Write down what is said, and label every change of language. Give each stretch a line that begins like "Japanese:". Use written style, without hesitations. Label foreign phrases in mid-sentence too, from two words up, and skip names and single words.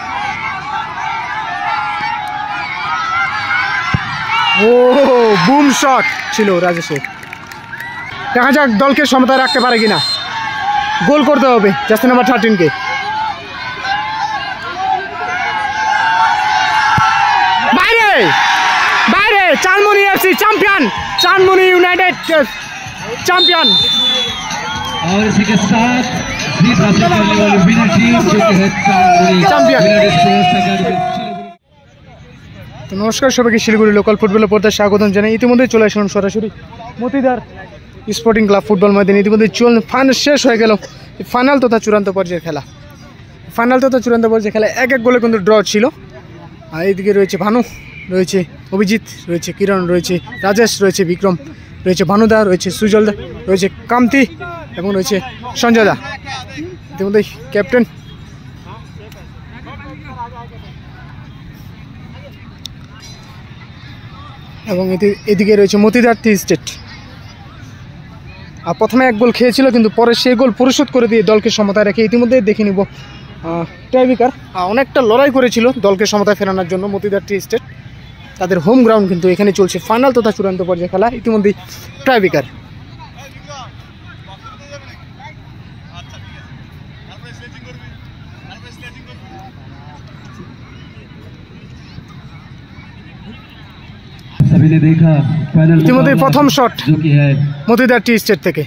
Bangla: ও বুম শট ছিল রাজেশের। দেখা যাক দলকে সমতায় রাখতে পারে কিনা। গোল করতে হবে জার্সি নাম্বার 13 কে। বাইরে বাইরে, চানমুনি এফসি চ্যাম্পিয়ন, चांदमुनी यूनाइटेड चैंपियन।
Hindi: और इसी के साथ जीत हासिल करने वाली विनर टीम जो कि है चांदमुनी चैंपियन। तो
Bangla: নমস্কার সবাইকে শিলিগুড়ি লোকাল ফুটবল পর্দায় স্বাগতম জানাই। ইতিমধ্যে চলে আসলাম সরাসরি মতিদার স্পোর্টিং ক্লাব ফুটবল মাঠ। ইতিমধ্যে ফাইনাল শেষ হয়ে গেল। ফাইনাল তথা চূড়ান্ত পর্যায়ের খেলা, ফাইনাল তথা চূড়ান্ত পর্যায়ের খেলা এক এক গোলে কিন্তু ড্র ছিল। এদিকে রয়েছে ভানু, রয়েছে অভিজিৎ, রয়েছে কিরণ, রয়েছে রাজেশ, রয়েছে বিক্রম, রয়েছে ভানুদা, রয়েছে সুজলদা, রয়েছে কামতী এবং রয়েছে সঞ্জয়দা। ইতিমধ্যে ক্যাপ্টেন এবং এদিকে রয়েছে মতিদার টি স্টেট। আর প্রথমে এক গোল খেয়েছিল কিন্তু পরে সেই গোল পরিশোধ করে দিয়ে দলকে সমতায় রেখে ইতিমধ্যে দেখে নিব টাইব্রেকার অনেকটা লড়াই করেছিল দলকে সমতায় ফেরানোর জন্য মতিদার টি স্টেট। তাদের হোম গ্রাউন্ড কিন্তু এখানে চলছে ফাইনাল তথা চূড়ান্ত পর্যায়ে খেলা। ইতিমধ্যেই টাইব্রেকার।
Hindi: सभी ने देखा फाइनल
Bangla: ইতিমধ্যে প্রথম শট
Hindi: जो कि है
Bangla: मतिदार टी स्टेट থেকে